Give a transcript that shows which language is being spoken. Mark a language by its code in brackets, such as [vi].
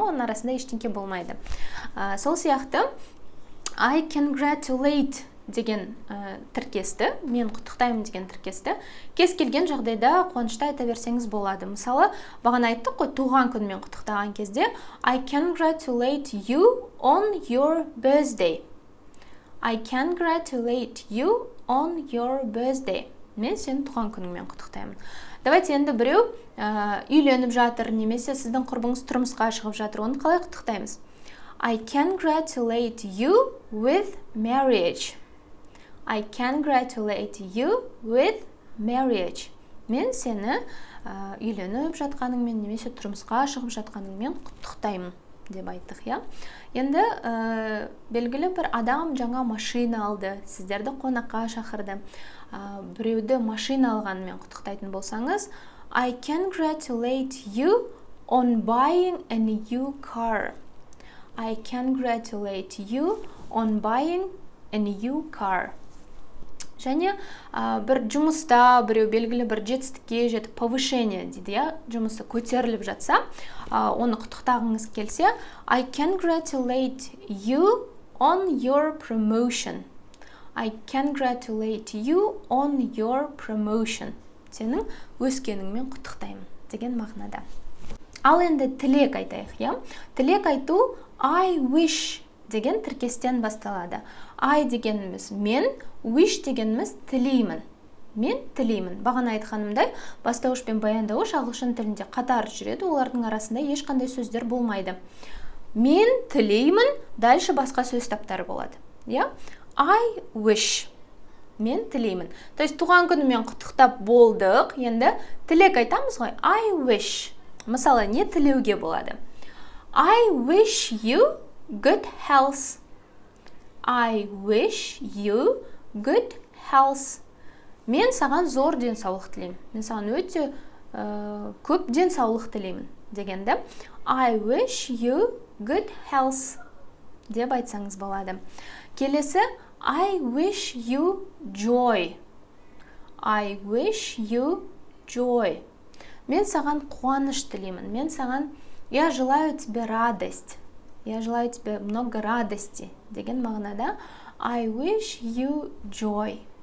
[kk] Оның арасында ештеңке болмайды. Сол сияқты [en] I congratulate [kk] деген тіркесті, мен құттықтаймын деген тіркесті кез келген жағдайда қуанышта айта берсеңіз болады. Мысалы, бағана айттық қой, туған күнмен құттықтаған кезде [en] I congratulate you on your birthday. I congratulate you on your birthday. [kk] Мен сені туған күніңмен құттықтаймын. Давайте енді біреу үйленіп жатыр, немесе сіздің құрбыңыз тұрмысқа шығып жатыр, оны қалай құттықтаймыз? [en] I congratulate you with marriage. I congratulate you with marriage. [kk] Мен сені үйленіп жатқаныңмен немесе тұрмысқа шығып жатқаныңмен құттықтаймын деп айттық. Енді белгілі бір адам жаңа машина алды, сіздерді қонаққа шақырды. Біреуді машина алғанымен құттықтайтын болсаңыз, [en] I congratulate you on buying a new car. I congratulate you on buying a new car. [kk] Және бір жұмыста біреу белгілі бір жетістікке жетіп, повышение дейді, жұмысы көтеріліп жатса, оны құттықтағыңыз келсе, [en] I congratulate you on your promotion. I congratulate you on your promotion. [kk] Сенің өскеніңмен құттықтаймын деген мағынада. Ал енді тілек айтайық. Тілек айту [en] I wish [kk] деген тіркестен басталады. I дегеніміз мен, wish дегеніміз тілеймін. Мен тілеймін. Бағана айтқанымдай, бастауыш пен баяндауыш ағылшын тілінде қатар жүреді, олардың арасында ешқандай сөздер болмайды. Мен тілеймін, дальше басқа сөз таптары болады. [en] I wish. [kk] Мен тілеймін. [ru] То есть [kk] туған күнімен құттықтап болдық, енді тілек айтамыз ғой. [en] I wish. [kk] Мысалы, не тілеуге болады? [en] I wish you good health. I wish you good health. [kk] Мен саған зор денсаулық тілеймін. Мен саған өте көп денсаулық тілеймін дегенде [en] I wish you good health [kk] деп айтсаңыз болады. [en] Келесі I wish you joy. I wish you joy. [kk] Мен саған қуаныш тілеймін. [ru] Я желаю тебе радость. Я желаю тебе много радости [kk] деген мағынада [en] I wish you joy.